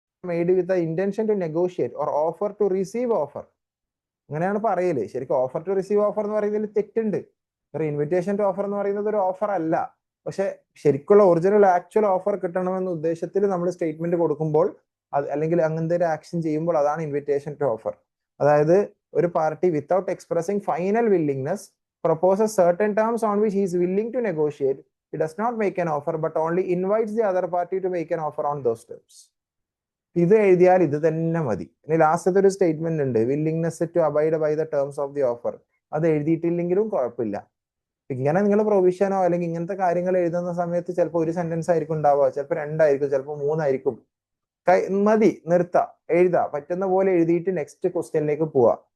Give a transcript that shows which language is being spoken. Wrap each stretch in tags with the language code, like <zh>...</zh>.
<en>made with the intention to negotiate or offer to receive offer,</en> <ml>അങ്ങനെയാണ് പറയല്. ശരിക്കും offer to receive offer എന്ന് പറയുന്നതിൽ തെറ്റുണ്ട്. ഇൻവിറ്റേഷൻ ടു ഓഫർ എന്ന് പറയുന്നത് ഒരു ഓഫർ അല്ല. പക്ഷെ ശരിക്കുള്ള ഒറിജിനൽ ആക്ച്വൽ ഓഫർ കിട്ടണമെന്ന ഉദ്ദേശത്തിൽ നമ്മൾ സ്റ്റേറ്റ്മെന്റ് കൊടുക്കുമ്പോൾ അല്ലെങ്കിൽ അങ്ങനത്തെ ഒരു ആക്ഷൻ ചെയ്യുമ്പോൾ അതാണ് ഇൻവിറ്റേഷൻ ടു ഓഫർ. അതായത് ഒരു</ml> <en>Party without expressing final willingness proposes certain terms on which he is willing to negotiate. He does not make an offer but only invites the other party to make an offer on those terms.</en> <ml>ഇത് എഴുതിയാൽ ഇത് തന്നെ മതി. ഇനി ലാസ്റ്റത്തെ ഒരു statement ഉണ്ട്,</ml> <en>Willingness to abide by the terms of the offer.</en> <ml>അത് എഴുതിയിട്ടില്ലെങ്കിലും കുഴപ്പമില്ല. ഇങ്ങനെ നിങ്ങൾ പ്രൊവിഷനോ അല്ലെങ്കിൽ ഇങ്ങനത്തെ കാര്യങ്ങൾ എഴുതുന്ന സമയത്ത് ചിലപ്പോൾ ഒരു സെന്റൻസ് ആയിരിക്കും ഉണ്ടാവുക, ചിലപ്പോൾ രണ്ടായിരിക്കും, ചിലപ്പോൾ മൂന്നായിരിക്കും. മതി, നിർത്താം, എഴുതാ, പറ്റുന്ന പോലെ എഴുതിയിട്ട് നെക്സ്റ്റ് ക്വസ്റ്റ്യനിലേക്ക് പോവാ.</ml>